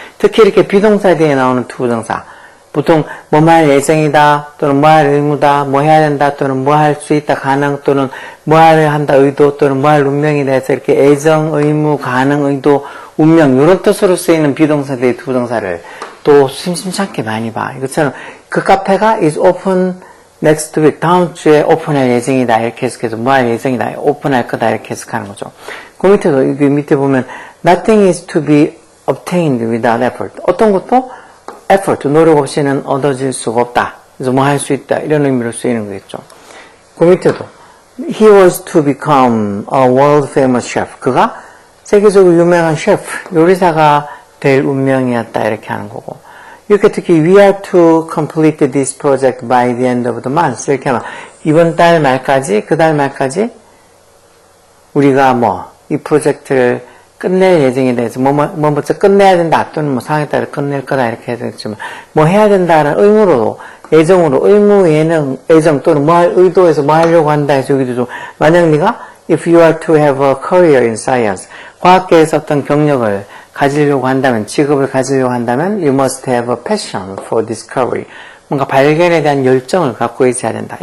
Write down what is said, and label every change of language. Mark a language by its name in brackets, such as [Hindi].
[Korean] 특히 이렇게 비동사 뒤에 나오는 투부정사, 보통 뭐 할 예정이다 또는 뭐 할 의무다, 뭐 해야 된다 또는 뭐 할 수 있다 가능 또는 뭐 할 한다 의도 또는 뭐 할 운명이다 해서 이렇게 예정, 의무, 가능, 의도, 운명 이런 뜻으로 쓰이는 비동사 뒤에 투부정사를 또 심심찮게 많이 봐. 이것처럼 그 카페가 [English] is open next week, [Korean] 다음 주에 오픈할 예정이다 이렇게 해석해서 뭐 할 예정이다, 오픈할 거다 이렇게 해석하는 거죠. 그 밑에도 이 밑에 보면 [English] nothing is to be obtained without effort. [Korean] 어떤 것도 effort, 노력 없이는 얻어질 수가 없다. 그래서 뭐 할 수 있다 이런 의미로 쓰이는 거겠죠. 그 밑에도 [English] he was to become a world famous chef. [Korean] 그가 세계적으로 유명한 셰프, 요리사가 될 운명이었다 이렇게 하는 거고. 이렇게 특히 [English] we are to complete this project by the end of the month [Korean] 이렇게 하면 이번 달 말까지 [English] 그 달 말까지 [Korean] 우리가 이 프로젝트를 끝낼 예정에 대해서 먼저 끝내야 된다 또는 상황에 따라 끝낼 거다 이렇게 해야 되겠지만 뭐 해야 된다는 의무로 예정으로 의무 예정 또는 뭐 할 의도에서 뭐 하려고 한다 해서 여기도 좀 만약 네가 [English] if you are to have a career in science [Korean] 과학계에서 어떤 경력을 가지려고 한다면 직업을 가지려고 한다면 [English] you must have a passion for discovery [Korean] 뭔가 발견에 대한 열정을 갖고 있어야 된다.